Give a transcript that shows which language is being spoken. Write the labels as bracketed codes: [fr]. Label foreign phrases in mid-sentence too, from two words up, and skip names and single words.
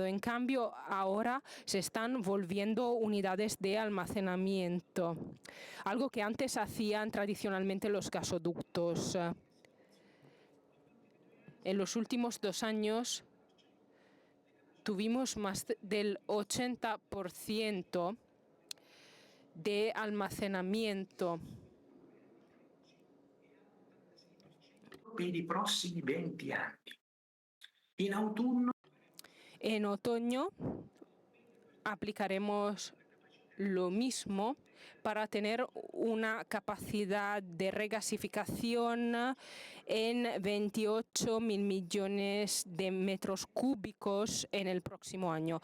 [es] En cambio, ahora se están volviendo unidades de almacenamiento, algo que antes hacían tradicionalmente los gasoductos. En los últimos 2 años tuvimos más del 80% de almacenamiento. [it] Per i prossimi 20 anni. In autunno. [es] En otoño aplicaremos lo mismo para tener una capacidad de regasificación en 28.000 millones de metros cúbicos en el próximo año.